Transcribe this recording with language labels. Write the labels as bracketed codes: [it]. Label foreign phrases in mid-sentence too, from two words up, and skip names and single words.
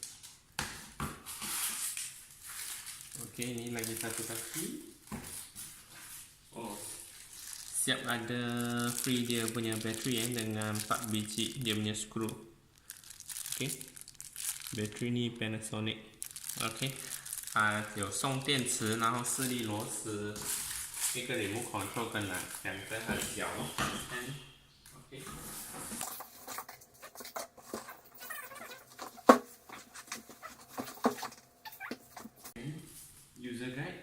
[ms] Okey, ini lagi satu kaki. Oh, siap ada free dia punya bateri dengan 4 biji dia punya skru. Okey, bateri ni Panasonic. Okey. [zh] 有送电池，然后4粒螺丝，一个 [en] remote control [zh] 跟2个很小哦。OK。User